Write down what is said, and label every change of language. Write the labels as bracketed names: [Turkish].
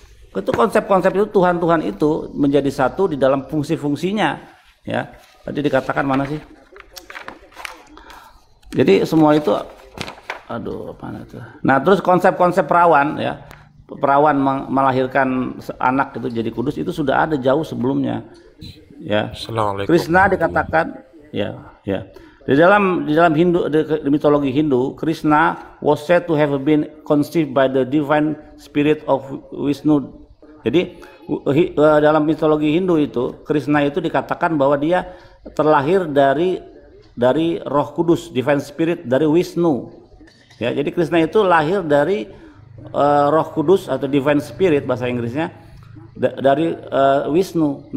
[Indonesian] Itu konsep-konsep itu, Tuhan-Tuhan itu menjadi satu di dalam fungsi-fungsinya, ya. Tadi dikatakan mana sih? Jadi semua itu, apa itu? Nah, terus konsep-konsep perawan, ya, perawan melahirkan anak itu jadi kudus itu sudah ada jauh sebelumnya, ya. Krishna dikatakan, ya. Di dalam Hindu, di mitologi Hindu, [English] Krishna was said to have been conceived by the divine spirit of Vishnu. [Indonesian] Jadi dalam mitologi Hindu itu, Krishna itu dikatakan bahwa dia terlahir dari Roh Kudus, divine spirit dari Wisnu. Ya, jadi Krishna itu lahir dari Roh Kudus atau divine spirit bahasa Inggrisnya dari Wisnu.